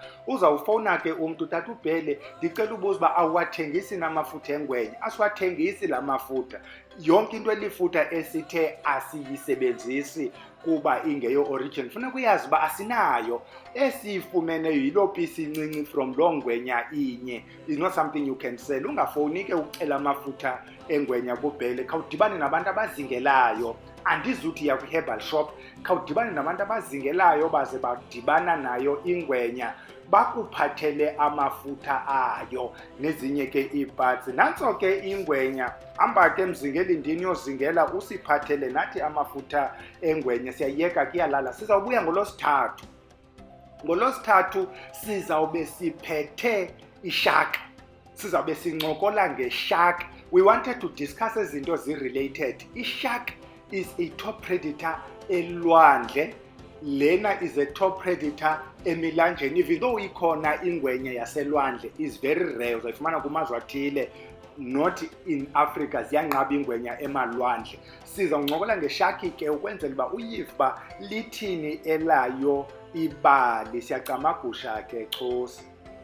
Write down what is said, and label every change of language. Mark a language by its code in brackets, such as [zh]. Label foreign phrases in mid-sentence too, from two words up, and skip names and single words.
[xh] Uzawufowuna ke umntu, tata uBhele ndicela ubuza uba awuwathengisi namafutha engwenya. Asiwathengisi la mafutha. Yonke into elifutha esithe asiyisebenzisi kuba ingeyo origin, funeka uyazi uba asinayo. Esiyifumeneyo yiloo pisi incinci from loo ngwenya inye. [en] It's not something you can sell. [xh] Ungafowuni ke ucela amafutha engwenya kuBhele, khawudibane nabantu abazingelayo. Andizuthi ya kwi- [en] herbal shop, [xh] khawudibane nabantu abazingelayo baze badibana nayo ingwenya bakuphathele amafutha ayo nezinye ke iiparts. Nantso ke ingwenya, hamba ke mzingelindini yozingela usiphathele nathi amafutha engwenya. Siyayeka kuyalala. Sizawubuya ngolosithathu. Ngolosithathu sizawube siphethe ishaka, sizawube sincokola ngeshaka. [en] We wanted to discuss [xh] izinto zi-related. [en] Ishaka is a top predator elwandle. Lena is a top predator emilanjeni. Even though [xh] ikhona ingwenya yaselwandle, [en] is very rare. [xh] Uzayifumana kumazwe athile, [en] not in Africa. [xh] Ziyanqaba ingwenya emalwandle. Sizawuncokola ngeshaki ke ukwenzela uba uyive uba lithini elayo ibali. Siyacamagusha ke, Xosi.